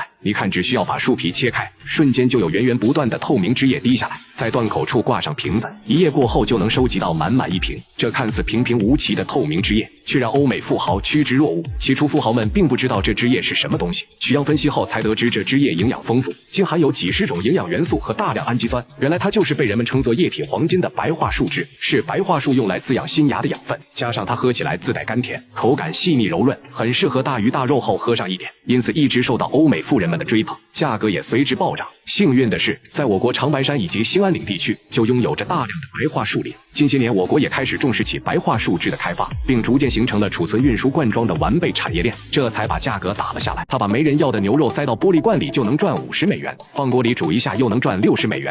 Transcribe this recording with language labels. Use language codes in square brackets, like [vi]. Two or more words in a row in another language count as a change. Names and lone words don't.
[zh] 你看，只需要把樹皮切開，瞬間就有源源不斷的透明汁液滴下来，在断口處掛上瓶子，一夜過後就能收集到滿滿一瓶。這看似平平無奇的透明汁液，卻讓歐美富豪趨之若鶩。起初富豪們並不知道這汁液是什麼東西，取樣分析後才得知這汁液營養豐富，竟含有幾十種營養元素和大量氨基酸。原來它就是被人們稱作液体黄金的白桦樹汁，是白桦树用來滋養新芽的養分，加上它喝起來自帶甘甜，口感細膩柔潤，很適合大魚大肉後喝上一點，因此一直受到歐美富人們的追捧，價格也隨之暴漲。幸運的是，在我國長白山以及興安嶺地區就擁有着大量的白桦樹林。近些年，我國也開始重視起白桦樹脂的開發，並逐漸形成了儲存、運輸、灌裝的完備產業鏈，這才把價格打了下來。他把沒人要的牛肉塞到玻璃罐裡就能賺50美元，放鍋裡煮一下又能賺60美元。